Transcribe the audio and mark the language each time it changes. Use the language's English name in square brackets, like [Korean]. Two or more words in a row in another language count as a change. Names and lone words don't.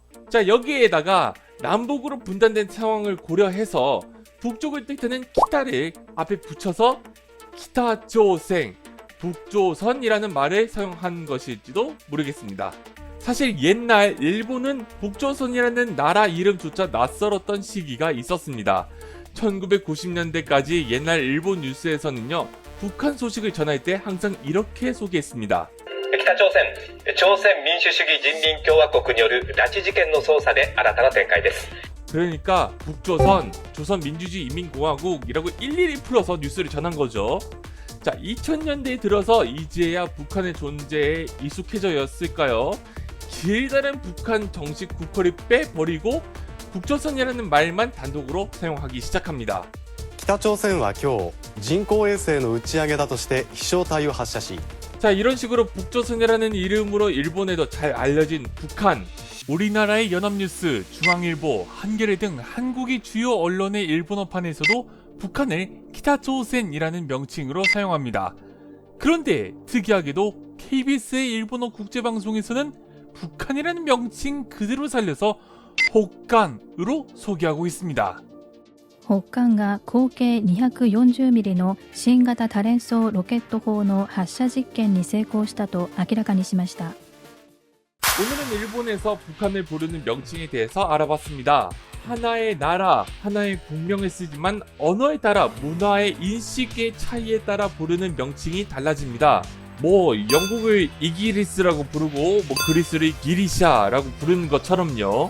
[Korean] 자, 여기에다가 남북으로 분단된 상황을 고려해서 북쪽을 뜻하는 기타를 앞에 붙여서 기타조생, 북조선이라는 말을 사용한 것일지도 모르겠습니다. 사실 옛날 일본은 북조선이라는 나라 이름조차 낯설었던 시기가 있었습니다. 1990년대까지 옛날 일본 뉴스에서는요, 북한 소식을 전할 때 항상 이렇게 소개했습니다. [Japanese] 北朝鮮、朝鮮民主主義人民共和国による拉致事件の捜査で新たな展開です。 [Korean] 그러니까 북조선, 조선민주주의 인민공화국이라고 일일이 풀어서 뉴스를 전한 거죠. 자, 2000년대에 들어서 이제야 북한의 존재에 익숙해져였을까요? 길다란 북한 정식 국호를 빼버리고 북조선이라는 말만 단독으로 사용하기 시작합니다. [Japanese] 北朝鮮は今日人工衛星の打ち上げだとして飛翔体を発射し [Korean] 자, 이런 식으로 북조선이라는 이름으로 일본에도 잘 알려진 북한. 우리나라의 연합뉴스, 중앙일보, 한겨레 등 한국의 주요 언론의 일본어판에서도 북한을 기타조센이라는 명칭으로 사용합니다. 그런데 특이하게도 KBS의 일본어 국제방송에서는 북한이라는 명칭 그대로 살려서 혹간으로 소개하고 있습니다. [Japanese] 北韓が口径240ミリの新型多連装ロケット砲の発射実験に成功したと明らかにしました。 [Korean] 오늘은 일본에서 북한을 부르는 명칭에 대해서 알아봤습니다. 하나의 나라, 하나의 국명을 쓰지만 언어에 따라 문화의 인식의 차이에 따라 부르는 명칭이 달라집니다. 영국을 이기리스라고 부르고 그리스를 기리샤라고 부르는 것처럼요.